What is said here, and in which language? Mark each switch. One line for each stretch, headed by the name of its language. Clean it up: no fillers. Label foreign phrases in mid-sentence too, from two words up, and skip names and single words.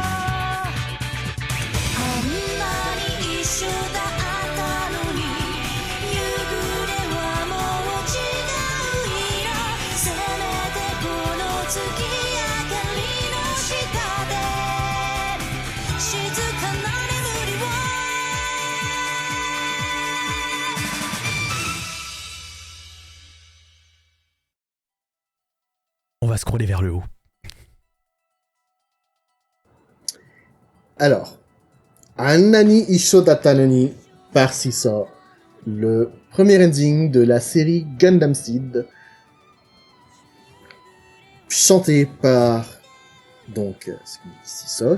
Japanese: あんなに一緒だったのに夕暮れはもう違う色せめてこの月明かりの下で静かな眠りを
French: On va scroller vers le haut. Alors, Annani Isho Datanoni par 600, le premier ending de la série Gundam Seed, chanté par, donc, 600.